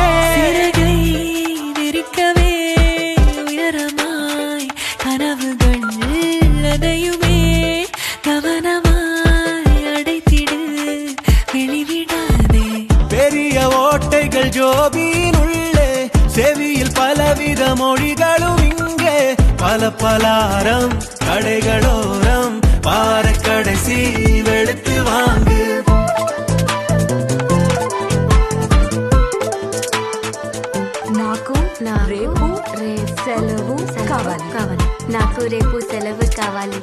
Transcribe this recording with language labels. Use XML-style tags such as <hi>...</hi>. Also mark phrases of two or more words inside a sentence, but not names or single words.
<ta>சிறகை விரிக்கவே உயரமாய் கனவுகள் அதையுமே கவனமாய் அடைத்திடு வெளிவிடாதே. பெரிய ஓட்டைகள் ஜோபியின் உள்ளே செவியில் பலவித மொழிகளும் இங்கே பல பலாரம் கடைகளோரம் வார கடைசி வெளுத்து வாங்கு.</ta> <te>నాకు రేపు సెలవు కావాలి. నాకు రేపు సెలవు కావాలి.</te>